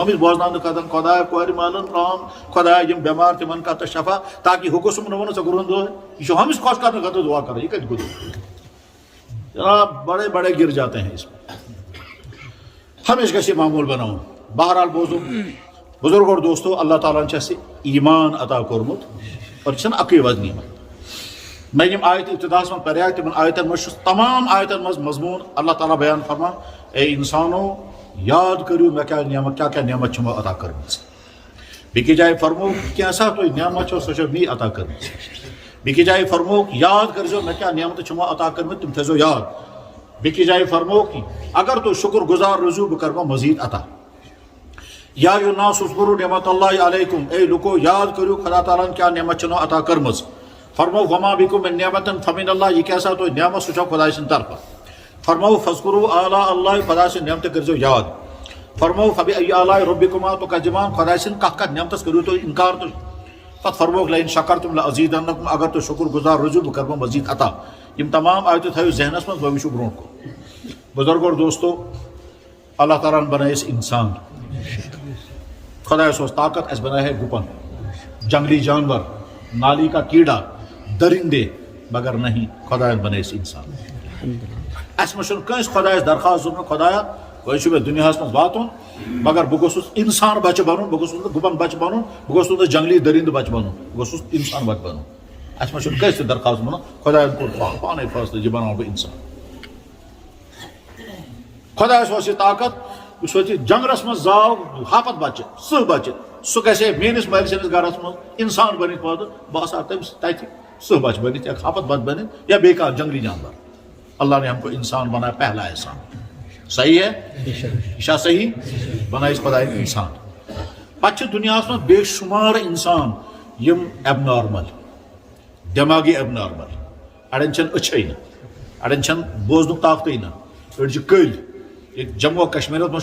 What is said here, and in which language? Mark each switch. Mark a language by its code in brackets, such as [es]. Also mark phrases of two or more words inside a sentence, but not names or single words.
[ks] ہُمِس بوزناونہٕ خٲطرٕ خۄدایا کورِ مالن رحم خۄدایا یِم بٮ۪مار تِمن کر تہٕ شفا تاکہِ ہُہ گوٚژھُم نہٕ وَنُن ژےٚ کوٚرُن دۄہ یہِ چھُ ہُمِس خۄش کرنہٕ خٲطرٕ دعا کران یہِ کتہِ گوٚو جناب [ur] بڑے بڑے گر جاتے ہیں اس میں [ks] ہمیشہ گژھِ یہِ معموٗل بناوُن بہرحال بوزو بزرگ اور دوستو اللہ تعالیٰ ہن چھُ اَسہِ ایٖمان عطا کوٚرمُت اور یہِ چھَنہٕ اَکٕے یوت نعمت میں یم آیت ابتداس من پریاے تمن آیتن مز تمام آیتن مز مضمون اللہ تعالیٰ بیان فرمان اے انسانو یاد کریو میں کیا نعمت چھمو عطا کرمٕژ بیٚکہِ جایہِ فرمو کینٛژھا تۄہہِ نعمت چھو سۄ چھو مے عطا کٔرمٕژ بیٚکہِ جایہِ فرمو یاد کٔرزیٚو مےٚ کیٛاہ نعمتہٕ چھِمو عطا کٔرمٕتۍ تِم تھٲیزیٚو یاد بیٚکہِ جایہِ فرمو اگر تُہۍ شُکر گُزار روٗزِو بہٕ کَرمو مزیٖد عطا [ar] یا یُناس اذکروا نعمت اللہ علیکم [ks] اے لُکو یاد کٔرِو خدا تعالیٰ ہن کیٛاہ نعمت چھنو عطا کٔرمٕژ فرمو [ar] وما بکم من نعمت فمن اللہ [ks] یہ کیٛاہ سا تۄہہِ نعمت سُہ چھو خۄداے سٕنٛدِ طرفہٕ فرمو [ar] فذکروا آلاء اللہ [ks] خۄداے سٕنٛدِ نعمتہٕ کٔرزیٚو یاد فرمو [ar] فبأي آلاء ربکما تکذبان [ks] خۄداے سٕنٛدِ کتھ نعمتس کٔرِو تُہۍ انکار تُہۍ پتہٕ فرموکھ [ar] لئن شکرتم لأزیدنکم [ks] اگر تُہۍ شُکر گُزار روٗزِو بہٕ کَرمو مزیٖد عطا یِم تمام آیتہٕ تھٲیِو ذہنس منٛز وۄنۍ وٕچھِو برونٛٹھ کُن بزرگو اور دوستو اللہ تعالیٰ ہن بنٲے أسۍ انسان خۄدایس اوس طاقت اَسہِ بناے ہے گُپن جنگلی [ur] جانور نالی کا کیڑا درندے مگر نہیں [ks] خۄدایَن بنٲے أسۍ انسان اَسہِ منٛز چھُنہٕ کٲنٛسہِ خۄدایس درخواست دوٚپمُت خۄدایا وۄنۍ چھُ مےٚ دُنیاہس منٛز واتُن مگر بہٕ گوٚژھُس انسان بچہٕ بنُن بہٕ گوٚژھُس نہٕ گُپن بچہٕ بنُن بہٕ گوٚژھُس نہٕ جنگلی درندٕ بچہٕ بنُن بہٕ گوٚژھُس انسان بچہٕ بنُن اَسہِ منٛز چھُنہٕ کٲنٛسہِ تہِ درخواست بنُن خۄدایَن کوٚر پانے فٲصلہٕ یہِ بناوٕ بہٕ انسان خۄدایس اوس یہِ طاقت یُس وۄنۍ جنگلس منٛز زاو ہاپت بچہٕ سٕہہ بچہٕ سُہ گژھِ ہے میٲنِس مٲلۍ سٕنٛدِس گرس منٛز انسان بٔنِتھ پٲدٕ بہٕ آسہٕ ہا تٔمِس تتہِ سٕہہ بچہٕ بٔنِتھ یا ہاپت بچہٕ بٔنِتھ یا بیٚیہِ کانٛہہ جنگلی جانور [ur] اللہ نے ہم کو انسان بنایا پہلا احسان صحیح ہے [ks] یہ چھا صحیح بناے أسۍ خۄدایَن انسان پتہٕ چھِ دُنیاہس منٛز بے شُمار انسان یِم ایب نارمل دٮ۪ماغی ایب نارمل اڑٮ۪ن چھنہٕ أچھے نہٕ اڑٮ۪ن چھنہٕ بوزنُک طاقتٕے نہٕ أڑۍ چھِ کٔلۍ ییٚتہِ جموں کشمیٖرس منٛز